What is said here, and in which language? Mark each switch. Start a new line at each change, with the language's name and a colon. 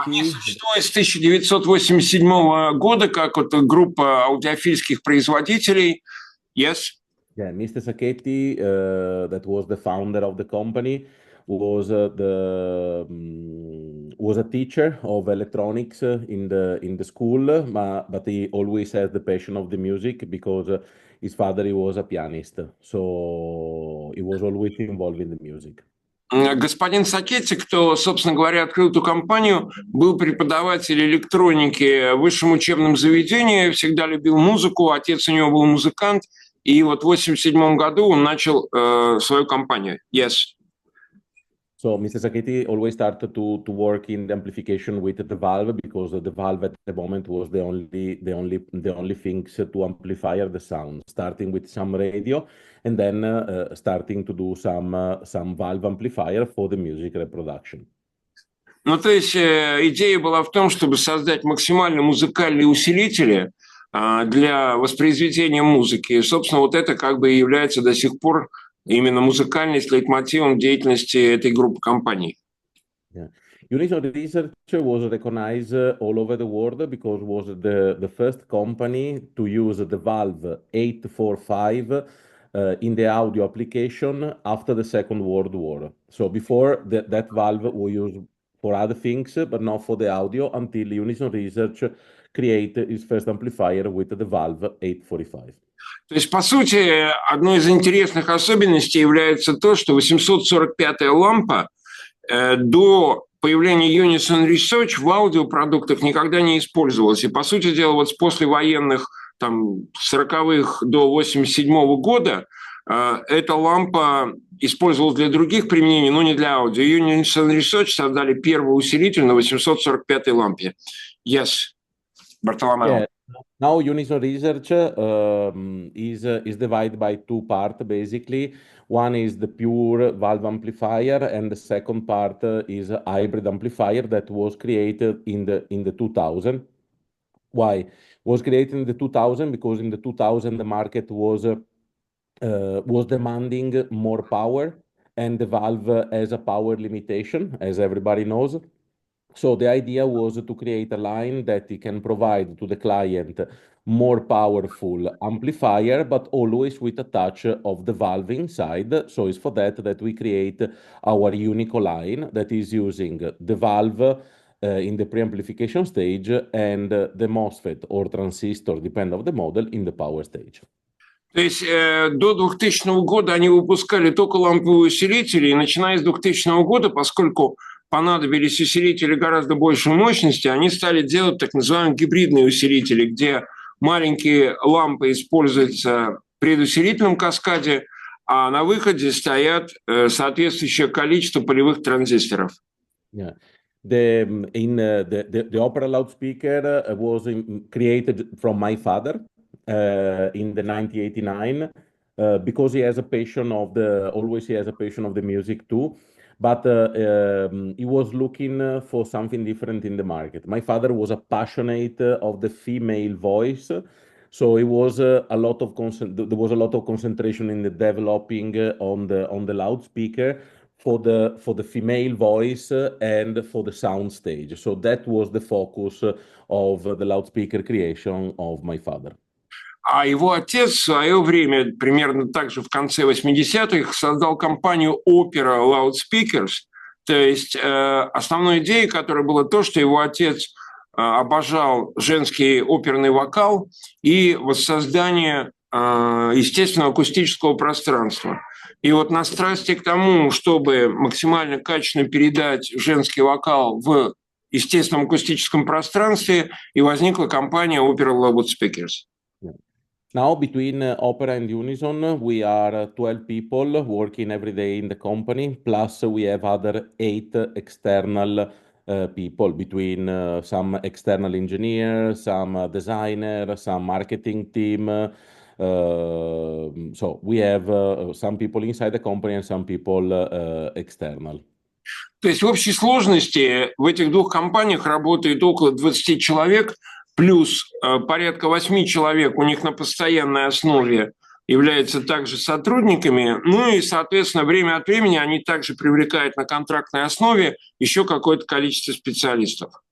Russian: Они существуют с 1987 года как вот группа аудиофильских производителей.
English: Yes. Yeah, Mr. Sacchetti, that was the founder of the company, was a teacher of electronics in the school, but he always has the passion of the music because his father he was a pianist, so he was always involved in the music.
Russian: Господин Сакетти, кто, собственно говоря, открыл эту компанию, был преподаватель электроники в высшем учебном заведении, всегда любил музыку, отец у него был музыкант, и вот в 1987 году он начал свою компанию.
English: Yes. So Mr. Sacchetti always started to work in the amplification with the valve because the valve at the moment was the only things to amplify the sound, starting with some radio and then starting to do some valve amplifier for the music reproduction.
Russian: Ну, то есть идея была в том, чтобы создать максимально музыкальные усилители для воспроизведения музыки. И, собственно, вот это как бы и является до сих пор именно музыкальность лейтмотивом деятельности этой группы компаний.
English: Yeah. Unison Research was recognized all over the world because it was the first company to use the valve 845 in the audio application after the Second World War. So before that valve was used for other things, but not for the audio until Unison Research created its first amplifier with the valve 845.
Russian: То есть, по сути, одной из интересных особенностей является то, что 845-я лампа до появления Unison Research в аудиопродуктах никогда не использовалась. И, по сути дела, вот с послевоенных там, 40-х до 87-го года эта лампа использовалась для других применений, но не для аудио. Unison Research создали первый усилитель на 845-й лампе.
English: Yes, Бартоломео. Yeah. Now Unison Research is divided by two parts basically. One is the pure valve amplifier, and the second part is a hybrid amplifier that was created in the 2000. Why? Was created in the 2000 because in the 2000 the market was demanding more power, and the valve has a power limitation, as everybody knows. So the idea was to create a line that it can provide to the client more powerful amplifier, but always with a touch of the valve inside. So it's for that we create our Unico line that is using the valve in the preamplification stage and the MOSFET or transistor, depending on the model, in the power stage.
Russian: То есть до 2000 года они выпускали только ламповые усилители, и начиная с 2000 года, поскольку понадобились усилители гораздо большей мощности, они стали делать так называемые гибридные усилители, где маленькие лампы используются в предусилительном каскаде, а на выходе стоят соответствующее количество полевых транзисторов.
English: Yeah. The Opera loudspeaker was created from my father in the 1989 because he has a passion of the music too. But he was looking for something different in the market. My father was a passionate of the female voice, so it was there was a lot of concentration in the developing on the loudspeaker for the female voice and for the sound stage. So that was the focus of the loudspeaker creation of my father.
Russian: А его отец в свое время, примерно так же в конце 80-х, создал компанию Opera Loudspeakers. То есть основной идеей которой было то, что его отец обожал женский оперный вокал и воссоздание естественного акустического пространства. И вот на страсти к тому, чтобы максимально качественно передать женский вокал в естественном акустическом пространстве, и возникла компания Opera Loudspeakers.
English: Now, between Opera and Unison, we are 12 people working every day in the company, plus we have other 8 external people, between some external engineers, some designer, some marketing team. So we have some people inside the company and some people external.
Russian: То есть в общей сложности в этих двух компаниях работает около 20 человек, плюс порядка 8 человек у них на постоянной основе являются также сотрудниками, ну и, соответственно, время от времени они также привлекают на контрактной основе еще какое-то количество специалистов.